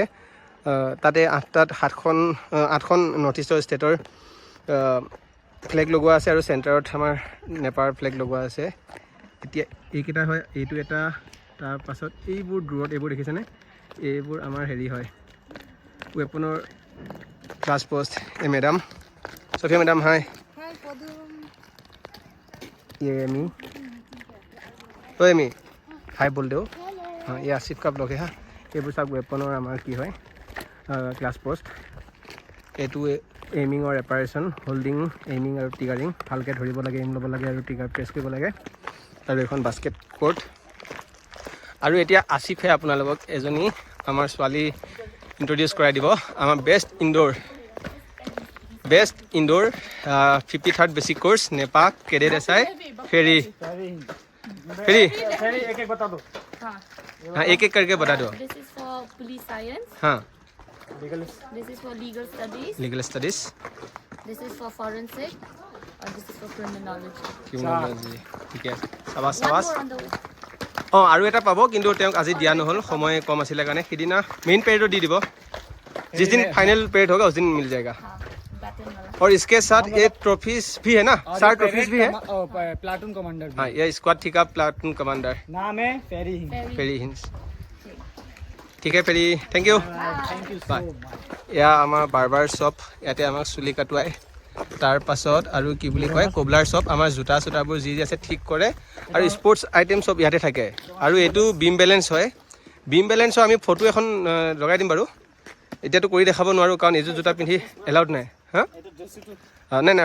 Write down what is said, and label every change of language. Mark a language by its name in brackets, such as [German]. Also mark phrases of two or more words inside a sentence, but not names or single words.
[Assamese] তাতে 8টাত 8খন [English] north eastৰ stateৰ [Assamese] ফ্লেগ লগোৱা আছে, আৰু চেণ্টাৰত আমাৰ নেপালৰ ফ্লেগ লগোৱা আছে। এতিয়া এইকেইটা হয়, এইটো এটা। তাৰপাছত এইবোৰ দূৰত এইবোৰ দেখিছেনে, এইবোৰ আমাৰ হেৰি হয় ৱেপনৰ [English] class post. [Assamese] এই মেডাম সফিয়া মেডাম হাই। [Hindi] ये एमी, तो एमी हाई बोल दो। [Assamese] हाँ, ये आसिफ का ब्लॉग है। हाँ, এইবোৰ চাওক ৱেপনৰ আমাৰ কি হয় [English] class post. [Assamese] এইটো [English] aimingৰ operation, [Assamese] হোল্ডিং, এইমিং আৰু টিগাৰিং। ভালকৈ ধৰিব লাগে, এইম ল'ব লাগে আৰু [English] trigger press [Assamese] কৰিব লাগে। আৰু এখন [English] basket court. [Assamese] আৰু এতিয়া আছিফে আপোনালোকক এজনী আমাৰ ছোৱালী ইণ্ট্ৰডিউচ কৰাই দিব, আমাৰ [English] best indoor 53rd basic course [Assamese] নেপা কেডেট SI फेरी [Hindi] हाँ, एक करके बता दो। [English] This is for police science. [Hindi] हाँ, [English] This is for legal studies. legal studies, This is for forensic. And this is for criminology. [Assamese] ক্ৰিমিনোলজি। ঠিকে আছে, চাবাছ [English] One [Assamese] চাবাছ। [English] more on the way. [Assamese] অঁ, আৰু এটা পাব, কিন্তু তেওঁক আজি দিয়া নহ'ল, সময় কম আছিলে কাৰণে। সিদিনা [English] main periodত [Assamese] দি দিব, [Hindi] जिस दिन [English] final period [Hindi] होगा उस दिन मिल जाएगा। हाँ, baton वाला. और इसके साथ ये ट्रॉफीज भी है ना, 4 ट्रॉफीज भी है। [English] platoon commander. [Hindi] हाँ, ये स्क्वाड थी का [English] platoon commander [Hindi] नाम है फेरी। फेरी हिंस। ठीक है फेरी, [English] thank you. thank you bye. so much. [Assamese] এয়া আমাৰ [English] barber shop, [Assamese] ইয়াতে আমাক চুলি কাটুৱাই। তাৰ পাছত আৰু কি বুলি কয় [English] cobbler shop [Assamese] আমাৰ জোতা চোতাবোৰ যি আছে ঠিক কৰে আৰু [English] sports item [Assamese] চব ইয়াতে থাকে আৰু এইটো [English] beam balance [Assamese] হয় বিম বেলেঞ্চৰ আমি ফটো এখন লগাই দিম বাৰু এতিয়াতো কৰি দেখাব নোৱাৰোঁ কাৰণ এইযোৰ জোতা পিন্ধি এলাউড নাই হা নাই নাই